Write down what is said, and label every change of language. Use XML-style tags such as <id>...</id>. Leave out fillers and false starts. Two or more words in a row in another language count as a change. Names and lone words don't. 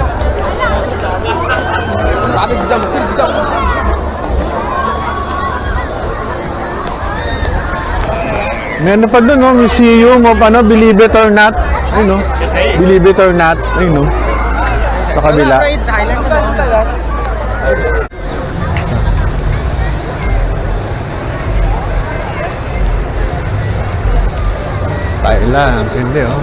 <ko>나도 진짜 못 쓰는 진짜</ko> <tl>May ano pa dun, no? Museum of ano, Believe It or Not. Ay, no? Believe It or Not. Ay, no? Sa kabila. Thailand mo Thailand, hindi, oh.</tl>